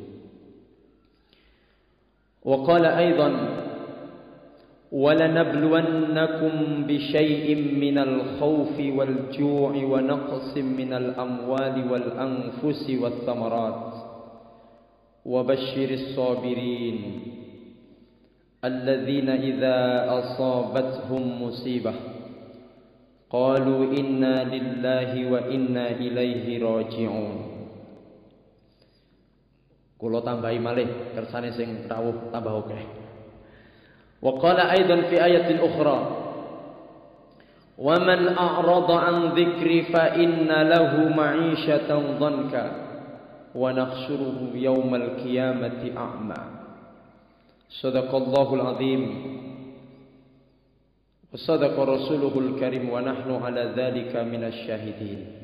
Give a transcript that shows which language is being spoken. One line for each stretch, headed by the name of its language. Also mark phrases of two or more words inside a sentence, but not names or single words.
Arabic: وقال أيضا وَلَنَبْلُوَنَّكُمْ بِشَيْءٍ مِّنَ الْخَوْفِ وَالْجُوعِ وَنَقْصٍ مِّنَ الْأَمْوَالِ وَالْأَنفُسِ وَالثَّمَرَاتِ وَبَشِّرِ الصَّابِرِينَ الَّذِينَ إِذَا أَصَابَتْهُمْ مُصِيبَةٌ قَالُوا إِنَّا لِلَّهِ وَإِنَّا إِلَيْهِ رَاجِعُونَ.
Javanese: Kula tambahi malih kersane sing rawuh tambah akeh.
Arabic: وقال أيضا في آية أخرى ومن أعرض عن ذكري فإن له معيشة ضنكا ونحشره يوم القيامة أعمى. صدق الله العظيم وصدق رسوله الكريم ونحن على ذلك من الشاهدين.